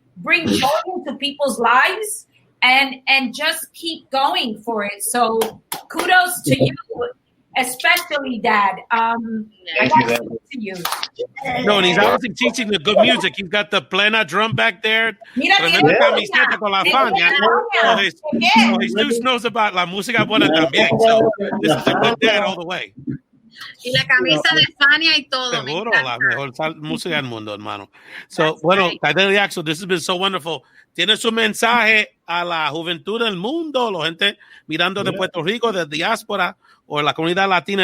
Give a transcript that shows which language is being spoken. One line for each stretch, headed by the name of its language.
English: bring joy into people's lives and just keep going for it. So kudos to you, especially Dad. I got to you. No, and he's obviously teaching the good music. He's got the plena drum back there.
Spanish: Mira, Tremenda camiseta con la Fania.
English: So Jesus knows about
Spanish: la música buena también.
English: So this is a good dad all the way.
Spanish: Y la camisa de Fania y todo. Seguro, la mejor música del mundo, hermano.
English: So, bueno, Kaidel y Axel, this has been so wonderful.
Spanish: Tiene su mensaje a la juventud del mundo, la gente mirando de Puerto Rico, de diáspora, o la comunidad latina.